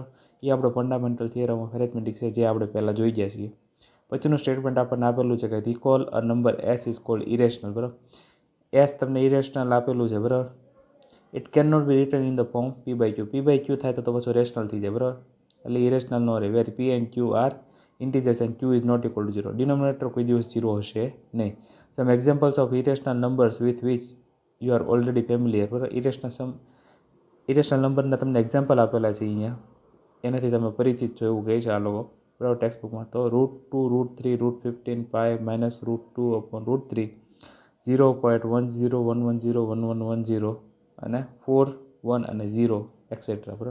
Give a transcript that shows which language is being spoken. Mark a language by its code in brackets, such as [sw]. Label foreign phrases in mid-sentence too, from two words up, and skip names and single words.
[gu] એ આપણો [en] fundamental theorem of arithmetic [gu] છે, જે આપણે પહેલાં જોઈ ગયા છીએ. પછીનું સ્ટેટમેન્ટ આપણને આપેલું છે કે [en] recall a number S is called irrational, [gu] બરાબર. એસ તમને ઇરેશનલ આપેલું છે, બરાબર. [en] it can not be written in the form p/q. [gu] p/q થાય તો પછી રેશનલ થઈ જાય, બરાબર. એટલે ઇરેશનલ નો રહે. [en] where p and q are integers and q is not equal to 0. [gu] Denominator કોઈ દિવસ 0 હશે નહીં. [en] Some examples of irrational numbers with which you are already familiar. [gu] બરાબર. ઇરેશનલ નંબરના તમને એક્ઝામ્પલ આપેલા છે અહીંયા, એનાથી તમે પરિચિત છો એવું કહે છે આ લોકો, બરાબર, ટેક્સ્ટબુકમાં. તો √2, √3, √15, pi -√2/√3, 0.1011011110 અને 4, 1 અને 0 એક્સેટ્રા, બરાબર.